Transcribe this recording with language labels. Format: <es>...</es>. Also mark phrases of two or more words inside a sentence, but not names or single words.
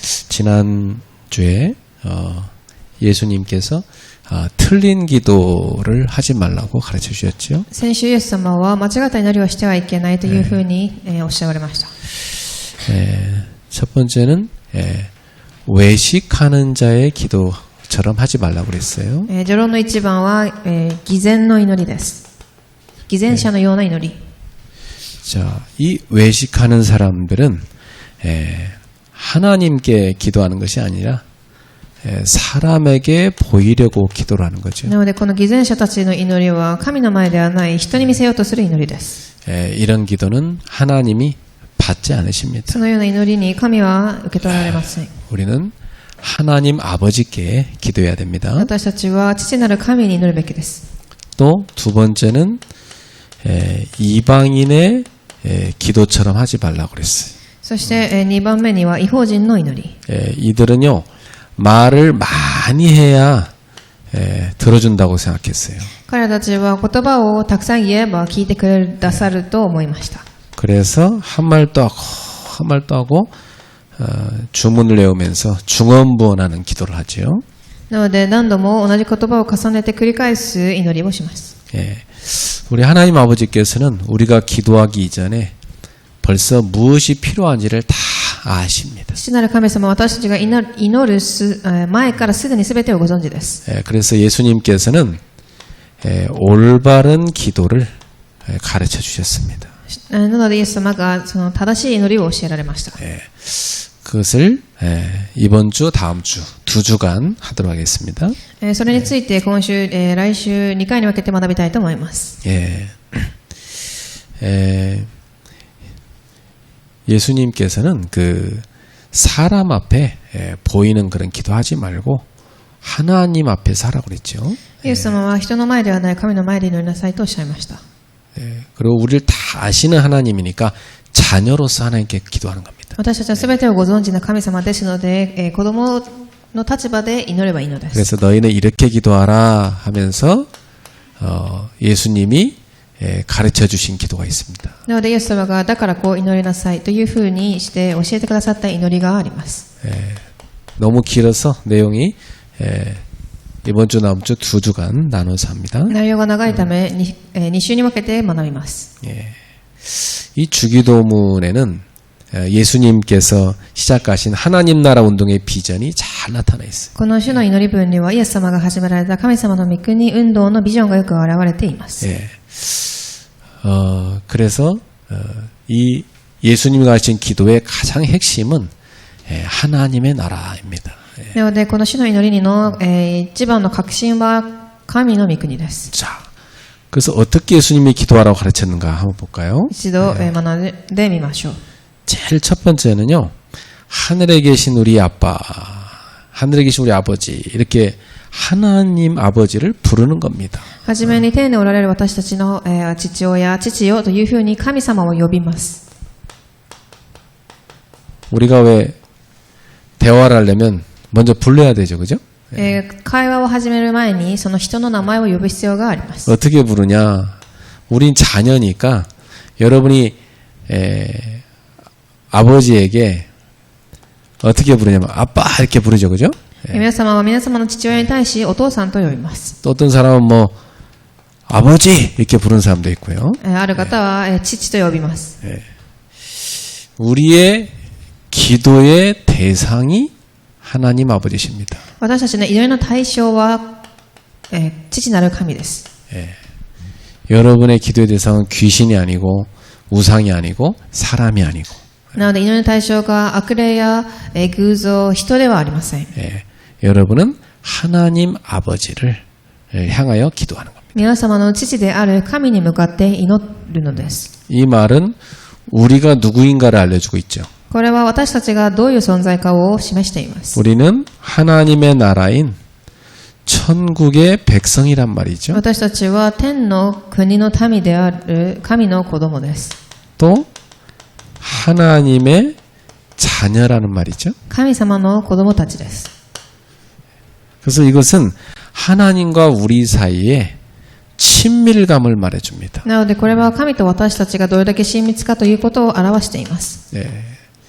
<ko>지난주에 예수님께서 틀린 기도를 하지 말라고 가르쳐 주셨죠.</ko> <ja>先週イエス様は間違った祈りをしてはいけないというふうにおっしゃられました。</ja> <ko>첫 번째는 외식하는 자의 기도처럼 하지 말라고 그랬어요.</ko> <ja>序論の一番は偽善の祈りです。偽善者のような祈り。</ja> <ko>자, 이 외식하는 사람들은 하나님께 기도하는 것이 아니라 사람에게 보이려고 기도를 하는 거죠.</ko> <ja>なのでこの偽善者たちの祈りは神の前ではない人に見せようとする祈りです。</ja> <ko>이런 기도는 하나님이 받지 않으십니다.</ko> <ja>そのような祈りに神は受け取られません。</ja> <ko>우리는 하나님 아버지께 기도해야 됩니다.</ko> <ja>私たちは父なる神に祈るべきです。</ja> <ko>또 두 번째는 이방인의 기도처럼 하지 말라고 그랬어요.</ko> <ja>そして2番目には異邦人の祈り。</ja> <ko>이들은요 말을 많이 해야 들어준다고 생각했어요.</ko> <ja>彼らたちは言葉をたくさん言えば聞いてくださると思いました。</ja> <ko>그래서 한 말도 하고 주문을 외우면서 중언부언하는 기도를 하지요.</ko> <ja>なので何度も同じ言葉を重ねて繰り返す祈りをします。</ja> <ko>우리 하나님 아버지께서는 우리가 기도하기 이전에 벌써 무엇이 필요한지를 다 아십니다.</ko> <ja>父なる神様は私たちが祈る前からすでに全てをご存知です。</ja> <ko>그래서 예수님께서는 올바른 기도를 가르쳐 주셨습니다.</ko> <ja>なのでイエス様がその正しい祈りを教えられました。</ja> <ko>그것을 이번 주, 다음 주, 2주간 하도록 하겠습니다.</ko> <ja>それについて今週、来週2回に分けて学びたいと思います。</ja> <ko>예수님께서는 그 사람 앞에 보이는 그런 기도하지 말고 하나님 앞에서 하라고 그랬죠.</ko> <ja>イエス様は人の前ではない神の前で祈りなさいとおっしゃいました。</ja> <ko>그리고 우리를 다 아시는 하나님이니까 자녀로서 하나님께 기도하는 겁니다.</ko> <ja>私たちは全てをご存知な神様ですので、子供の立場で祈ればいいのです。</ja> <ko>그래서 너희는 이렇게 기도하라 하면서 예수님이 가르쳐 주신 기도가 있습니다.</ko> <ja>なのでイエス様がだからこう祈りなさいというふうにして教えてくださった祈りがあります。</ja> <ko>너무 길어서 내용이 이번 주 다음 주 2주간 나눠서 합니다.</ko> <ja>内容が長いため 2週に分けて学びます。</ja> <ko>이 주기도문에는 예수님께서 시작하신 하나님 나라 운동의 비전이 잘 나타나 있어요.</ko> <ja>この主の祈り文にはイエス様が始められた神様の御国運動のビジョンがよく現れています。</ja> <ko>그래서 이 예수님이 가르친 기도의 가장 핵심은 하나님의 나라입니다.</ko> <ja>なのでこの主の祈りの一番の核心は神の御国です。</ja> <ko>자, 그래서 어떻게 예수님이 기도하라고 가르쳤는가 한번 볼까요?</ko> <ja>一度学んでみましょう。</ja> <ko>제일 첫 번째는요, 하늘에 계신 우리 아빠, 하늘에 계신 우리 아버지, 이렇게 하나님 아버지를 부르는 겁니다.</ko> <ja>はじめに天におられる私たちの父親、父よというふうに神様を呼びます。</ja> <ko>우리가 왜 대화를 하려면 먼저 불러야 되죠, 그죠?</ko> <ja>会話を始める前にその人の名前を呼ぶ必要があります。</ja> <ko>어떻게 부르냐? 우린 자녀니까 여러분이 아버지에게 어떻게 부르냐면 아빠 이렇게 부르죠, 그죠?</ko> <ja>皆様は皆様の父親に対しお父さんと呼びます。</ja> <ko>또 어떤 사람은 뭐 아버지 이렇게 부르는 사람도 있고요.</ko> <ja>ある方は父と呼びます。</ja> <ko>우리의 기도의 대상이 하나님 아버지십니다.</ko> <ja>私たちの祈りの対象は父なる神です。</ja> <ko>여러분의 기도의 대상은 귀신이 아니고 우상이 아니고 사람이 아니고.</ko> <ja>なので祈りの対象が悪霊や偶像、人ではありません。</ja> <ko>여러분은 하나님 아버지를 향하여 기도하는 겁니다.</ko> <ja>皆様の父である神に向かって祈るのです。</ja> <ko>이 말은 우리가 누구인가를 알려주고 있죠.</ko> <ja>これは私たちがどういう存在かを示しています。</ja> <ko>우리는 하나님의 나라인 천국의 백성이란 말이죠.</ko> <ja>私たちは天の国の民である神の子供です。</ja> <ko>또 하나님의 자녀라는 말이죠.</ko> <ja>神様の子供たちです。</ja> <ko>그래서 이것은 하나님과 우리 사이에 친밀감을 말해줍니다.</ko> <ja>なのでこれは神と私たちがどれだけ親密かということを表しています。</ja>